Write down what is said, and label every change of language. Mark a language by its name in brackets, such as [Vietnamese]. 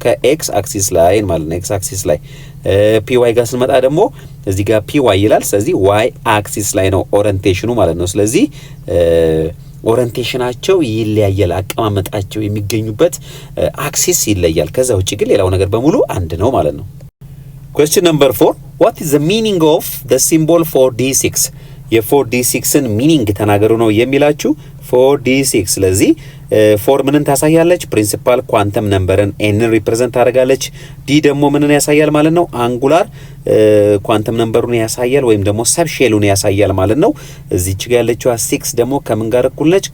[Amharic] ከx አክሲስ ላይ ማለት ነው፣ x አክሲስ ላይ። py ጋር ስንመጣ ደግሞ እዚህ ጋር py ይላል። ስለዚህ y አክሲስ ላይ ነው ኦሪየንቴሽኑ ማለት ነው። ስለዚህ ኦሪየንቴሽናቸው ይለያያል። አቀማመጣቸው የሚገኙበት አክሲስ ይለያል። ከዛ ውጪ ግን ሌላው ነገር በሙሉ አንድ ነው ማለት ነው። [English] Question number 4. What is the meaning of the symbol for D6? [Amharic] የ4D6ን ሚኒንግ ተናገሩ ነው የሚላችሁ። 4D6 ስለዚህ 4 ምንን ታሳያለች? ፕሪንሲፓል ኳንተም ነምበርን ኤንን ሪፕሬዘንት ታደርጋለች። ዲ ደግሞ ምንን ያሳያል ማለት ነው? አንጉላር ኳንተም ነምበሩን ያሳያል ወይም ደግሞ ሰብሼሉን ያሳያል ማለት ነው። እዚች ጋር ያለችው 6 ደግሞ ከምን ጋር እኩል ነች?